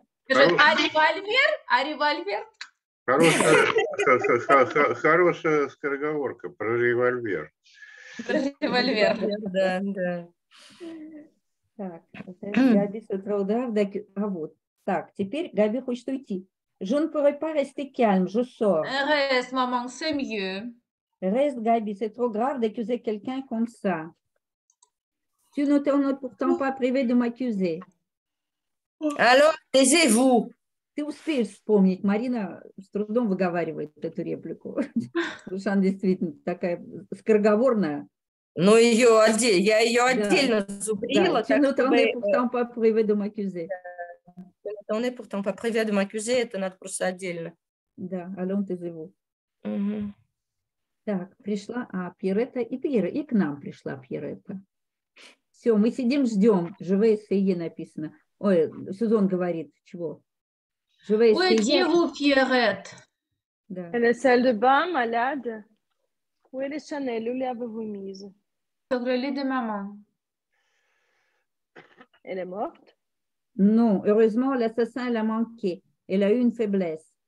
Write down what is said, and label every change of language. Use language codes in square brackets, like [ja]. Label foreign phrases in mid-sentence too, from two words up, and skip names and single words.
[ru] Скажи, а револьвер? А револьвер? Хорошая скороговорка про револьвер. Револьвер. Да. Так, Габи с утра удар, а вот. Так, теперь Габи хочет уйти. [fr] Je ne pourrais pas rester calme, je sors. Reste, maman, c'est mieux. Reste, Gabi, c'est trop grave d'accuser quelqu'un comme ça. Tu ne t'en es pourtant pas privé de m'accuser. Alors, taisez-vous. [ru] Ты успеешь вспомнить. Марина с трудом выговаривает эту реплику. Потому что она действительно такая скороговорная. Но я ее Да. отдельно зубрила. [fr] Tu ne t'en es pourtant pas privé de m'accuser. On est pourtant pas privé de m'accuser, [ru] это надо просто отдельно. Да, [fr] allons taisez-vous. Мгм. [ru] Так, пришла Пьеретта и к нам пришла Пьеретта. Все, мы сидим, ждем. Живе essayer написано. Ой, Сюзон говорит, чего? Живе [fr] Où étiez-vous, Pierrette? [ru] Да. [fr] Elle est salle de bain, malade. Où est les Chanel? Où l'avez-vous mise? Sur le lit de maman. Elle est morte? Non, heureusement, l'assassin l'a manqué. Elle a eu une faiblesse.